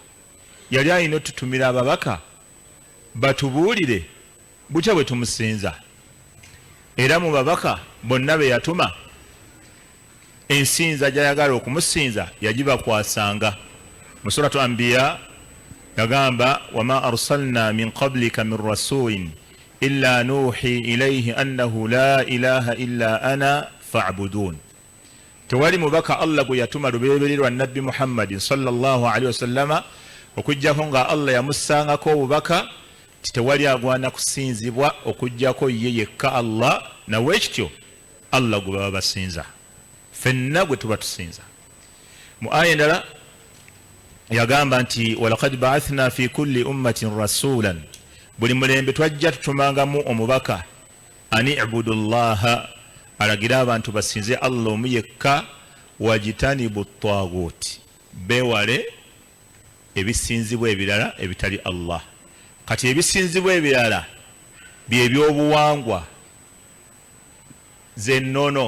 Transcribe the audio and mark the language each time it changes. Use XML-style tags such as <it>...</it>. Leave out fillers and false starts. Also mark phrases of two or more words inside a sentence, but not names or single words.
<lg>Yali alina otutumira ababaka batubuulire butya bwe tumusinza. Era mu babaka bonna be yatuma, ensinza gy'ayagala okumusinza yagibakwasanga. Mu suratu Anbiya yagamba</lg> <ar>وما أرسلنا من قبلك من رسول إلا نوحي إليه أنه لا إله إلا أنا فاعبدون.</ar> <lg>Tewali mubaka Allah gwe yatuma luberebererwa nabbi Muhammadin</lg> <ar>صلى الله عليه وسلم</ar> <lg>okujjako nga Allah yamussangako obubaka tewali agwana kusinzibwa okujjako ye yekka Allah, nawekityo Allah gwe baba basinza, fenna gwe tuba tusinza. Mu aya endala yagamba nti</lg> <ar>ولقد بعثنا في كل أمة رسولا,</ar> <lg>buli mulembe twajja tutumangamu omubaka</lg> <ar>أن اعبدوا الله,</ar> <lg>alagira abantu basinze Allah omu yekka,</lg> <ar>واجتنبوا الطاغوت,</ar> <lg>bewale ebisinzibwa ebirala ebitali Allah. Kati ebisinzibwa ebirala byebyobuwangwa zennono.</lg>